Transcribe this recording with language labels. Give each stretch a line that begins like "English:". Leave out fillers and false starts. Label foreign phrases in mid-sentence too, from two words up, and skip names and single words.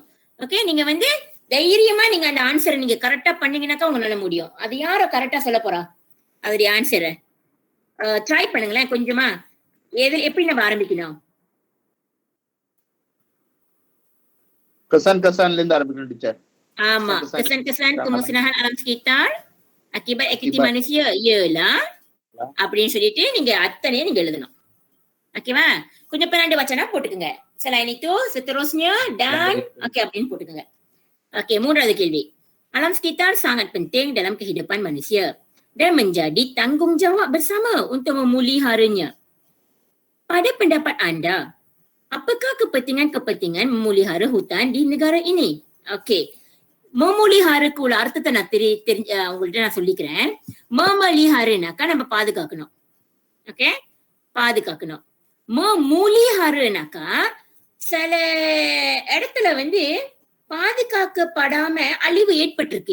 Tamil: ஓகே, நீங்க வந்து தைரியமா நீங்க அந்த ஆன்சரை நீங்க கரெக்டா பண்ணீங்கன்னாக்கா உங்களால முடியும். அது யாரோ கரெக்டா சொல்ல போறா அதோடைய ஆன்சரை? ட்ரை பண்ணுங்களேன் கொஞ்சமா. எப்படி நம்ம ஆரம்பிக்கணும்? kesan-kesanல இருந்து ஆரம்பிக்கணும் டீச்சர். ஆமா,
Malay: kesan-kesan kemusnahan alam sekitar akibat aktiviti manusia ialah
Tamil: அப்படின்னு சொல்லிட்டு நீங்க அத்தனையும் நீங்க எழுதணும். ஓகேவா? கொஞ்சம் பின்னாடி வச்சனா போட்டுக்குங்க.
Malay: selain itu seterusnya dan okey
Tamil: அப்படின்னு போட்டுக்குங்க. Okey, மூன்றாவது கேள்வி.
Malay: Alam sekitar sangat penting dalam kehidupan manusia dan menjadi tanggungjawab bersama untuk memeliharanya. Pada pendapat anda, apakah kepentingan memelihara hutan di negara ini? Okey.
Tamil: memeliharaக்கு உள்ள அர்த்தத்தை நான் உங்கள்கிட்ட நான் சொல்லிக்கிறேன். memeliharaனாக்கா நம்ம பாதுகாக்கணும். ஓகே, பாதுகாக்கணும். memeliharaனாக்கா சில இடத்துல வந்து பாதுகாக்கப்படாம அழிவு ஏற்பட்டிருக்கு.